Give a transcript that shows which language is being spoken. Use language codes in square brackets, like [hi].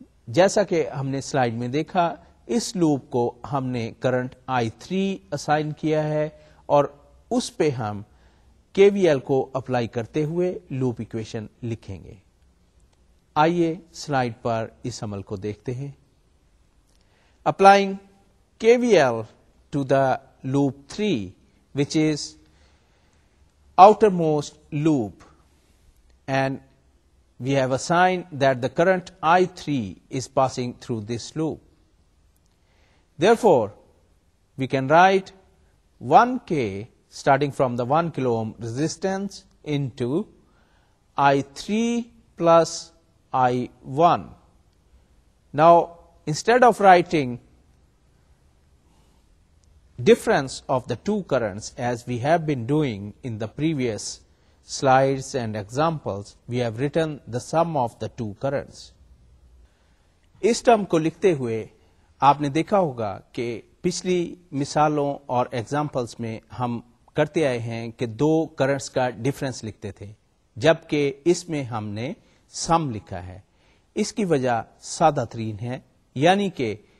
[hi] जैसा कि हमने स्लाइड में देखा, इस लूप को हमने करंट I3 असाइन किया है और उस पे हम KVL को अप्लाई करते हुए लूप इक्वेशन लिखेंगे. आइए स्लाइड पर इस अमल को देखते हैं. [en] Applying KVL to the loop 3, which is outermost loop, and we have assigned that the current I3 is passing through this loop. Therefore, we can write 1K starting from the 1 kilo ohm resistance into I3 plus I1. Now, instead of writing difference of the two currents as we have been doing in the previous slides and examples, we have written the sum of the two currents. [hi] इस term को लिखते हुए आपने देखा होगा कि पिछली मिसालों और एग्जाम्पल्स में हम करते आए हैं कि दो करंट्स का डिफरेंस लिखते थे, जबकि इसमें हमने सम लिखा है. इसकी वजह सादा तरीन है, यानी कि